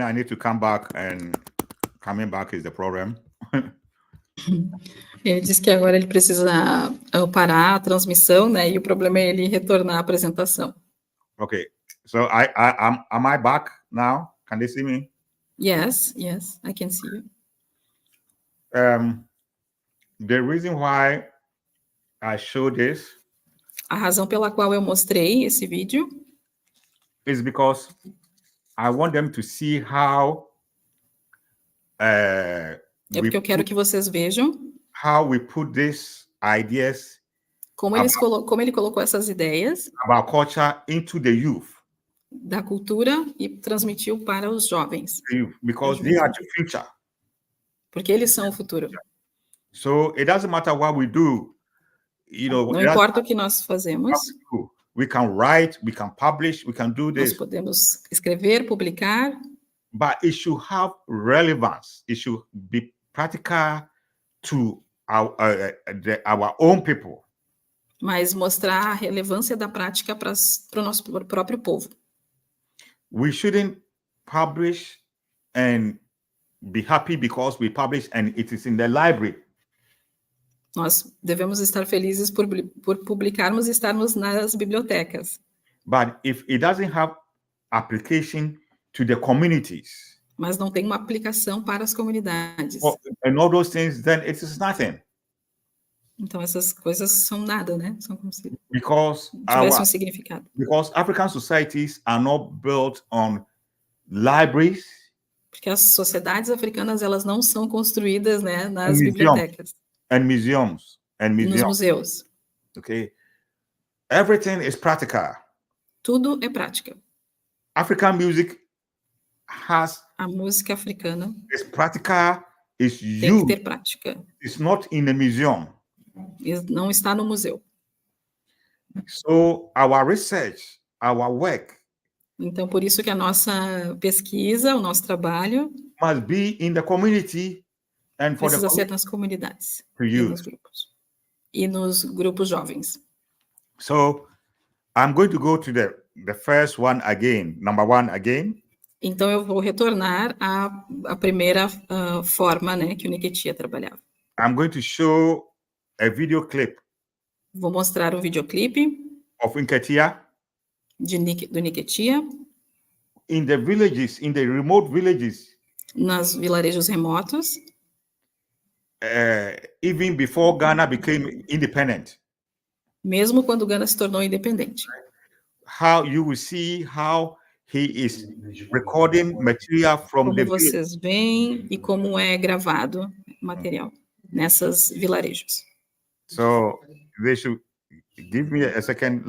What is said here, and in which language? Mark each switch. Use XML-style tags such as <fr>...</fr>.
<en>I need to come back, and coming back is the problem.</en> <pt>Ele disse que agora ele precisa parar a transmissão, né? E o problema é ele retornar à apresentação.</pt> <en>Okay, so am I back now? Can they see me? Yes, I can see you. The reason why I show this</en> <pt>A razão pela qual eu mostrei esse vídeo</pt> <en>is because I want them to see how</en> <pt>é porque eu quero que vocês vejam</pt> <en>how we put these ideas</en> <pt>como ele colocou essas ideias</pt> <en>about culture into the youth.</en> <pt>Da cultura e transmitiu para os jovens.</pt> <en>Because they are the future.</en> <pt>Porque eles são o futuro.</pt> <en>So it doesn't matter what we do,</en> <pt>Não importa o que nós fazemos.</pt> <en>We can write, we can publish, we can do this.</en> <pt>Nós podemos escrever, publicar.</pt> <en>But it should have relevance. It should be practical to our own people.</en> <pt>Mas mostrar a relevância da prática para o nosso próprio povo.</pt> <en>We shouldn't publish and be happy because we publish and it is in the library.</en> <pt>Nós devemos estar felizes por publicarmos e estarmos nas bibliotecas.</pt> <en>But if it doesn't have application to the communities,</en> <pt>mas não tem uma aplicação para as comunidades.</pt> <en>And all those things, then it is nothing.</en> <pt>Então essas coisas são nada, né? São como se</pt> <en>Because</en> <pt>tivessem um significado.</pt> <en>Because African societies are not built on libraries.</en> <pt>Porque as sociedades africanas, elas não são construídas, né, nas bibliotecas.</pt> <en>And museums.</en> <pt>Nos museus.</pt> <en>Okay. Everything is practical.</en> <pt>Tudo é prática.</pt> <en>African music has.</en> <pt>A música africana.</pt> <en>Is practical. Is</en> <pt>tem que ter prática.</pt> <en>It's not in a museum.</en> <pt>Não está no museu.</pt> <en>So our research, our work.</en> <pt>Então por isso que a nossa pesquisa, o nosso trabalho,</pt> <en>must be in the community and for</en> <pt>precisa ser nas comunidades e nos grupos. E nos grupos jovens.</pt> <en>So I'm going to go to the first one again, number one again.</en> <pt>Então eu vou retornar à primeira forma, né, que o Nketia trabalhava.</pt> <en>I'm going to show a video clip.</en> <pt>Vou mostrar um videoclipe</pt> <en>of Nketia.</en> <pt>Do Nketia.</pt> <en>In the villages, in the remote villages.</en> <pt>Nas vilarejos remotos.</pt> <en>Even before Ghana became independent.</en> <pt>Mesmo quando Ghana se tornou independente.</pt> <en>How you will see how he is recording material from</en> <pt>como</pt> <en>the</en> <pt>vocês veem e como é gravado material nessas vilarejos.</pt> <en>So they should give me a second.</en>